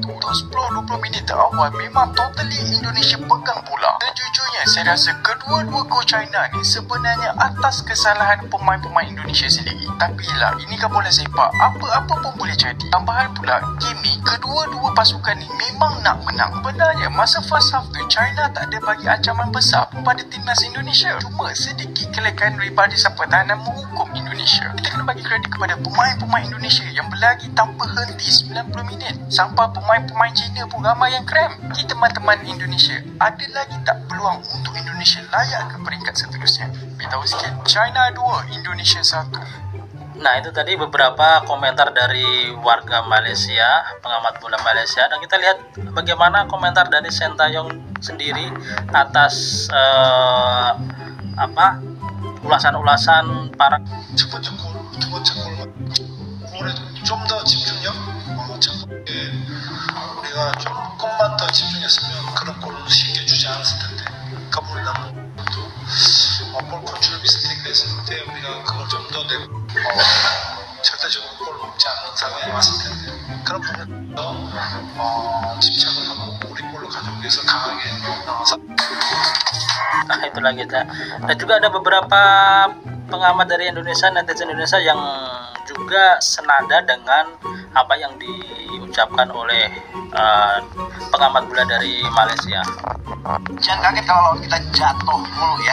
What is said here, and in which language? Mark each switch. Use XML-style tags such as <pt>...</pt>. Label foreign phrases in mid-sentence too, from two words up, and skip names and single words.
<ms>Untuk 10-20 minit awal memang totally Indonesia pegang bola. Sejujurnya saya rasa kedua-dua gol China ni sebenarnya atas kesalahan pemain-pemain Indonesia sendiri. Tapi lah, ini kan bola sepak, apa-apa pun boleh jadi. Tambahan pula, game ni kedua-dua pasukan ni memang nak menang. Benarnya masa</ms> <en>first half</en> <ms>tu China tak ada bagi ancaman besar pada timnas Indonesia. Cuma sedikit kelekan daripada siapa pertahanan menghukum Indonesia. Kita kena bagi kredit kepada pemain-pemain Indonesia yang berlari tanpa henti 90 minit. Sampai pemain-pemain Cina pun ramai yang krem. Kita teman-teman Indonesia, ada lagi tak peluang untuk Indonesia layak ke peringkat seterusnya? Beritahu sikit. China 2, Indonesia 1.</ms> <id>Nah, itu tadi beberapa komentar dari warga Malaysia, pengamat bola Malaysia, dan kita lihat bagaimana komentar dari Shin Tae-yong sendiri atas ulasan-ulasan para</id> <ko>첫 번째 골, 두 번째 골에 좀 더 집중력, 우리가 조금만 더 집중했으면 그런 골을 쉽게 주지 않았을 텐데, 가불이 나는 것도 볼 컨트롤 미스테이크가 있을 때 우리가 그걸 좀 더 내고 절대적으로 골을 먹지 않는 상황이 왔을 텐데, 그런 부분에서 집착을 하고 우리 골로 가져오기 위해서 강하게 나와서.</ko> <id>Nah, itu lagi ya. Dan juga ada beberapa pengamat dari Indonesia, netizen Indonesia yang juga senada dengan apa yang diucapkan oleh pengamat bola dari Malaysia. Jangan kaget kalau lawan kita jatuh mulu ya.</id>